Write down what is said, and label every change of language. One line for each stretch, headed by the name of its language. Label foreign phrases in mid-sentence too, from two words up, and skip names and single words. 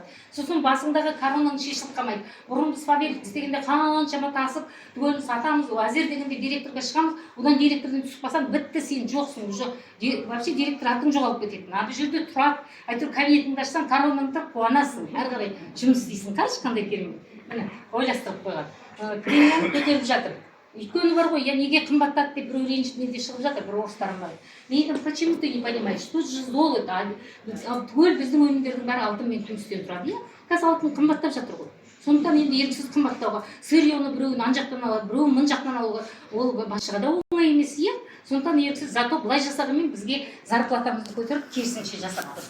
Kazakh: Сосын басыңдағы коронаның шешіліп қалмайды. Бұрын біз фабрик істегенде қаншама тасып, түгелін сатамыз, әзер дегенде директорға шығамыз, одан директордан түсіп қалсаң, бітті, сен жоқсың,
Russian: уже вообще
Kazakh: директор атың жоғалып кететін. Бұл жерде тұрады, әйтеуір кабинетіңді ашсаң, коронаның тұрып қуанасың, әрі қарай жұмыс істейсің. Қарашы қандай керемет. Міне, ойластырып қойған. Премияны көтеріп жатыр. Өйткені бар ғой, я неге қымбаттады деп біреу ренжіп де шығып жатыр, бір орыстарым бар.
Russian: Мен почему ты не понимаешь, что же золото,
Kazakh: түгел біздің өнімдердің бәрі алтын мен күмістен тұрады, иә? Қазір алтын қымбаттап жатыр ғой. Сондықтан енді еріксіз қымбаттауға, сырьені біреуін ан жақтан алады, біреуін мын жақтан алуға, ол басшыға да оңай емес, иә? Сондықтан еріксіз, зато былай жасағанмен бізге зарплатамызды көтеріп, керісінше жасап тұр.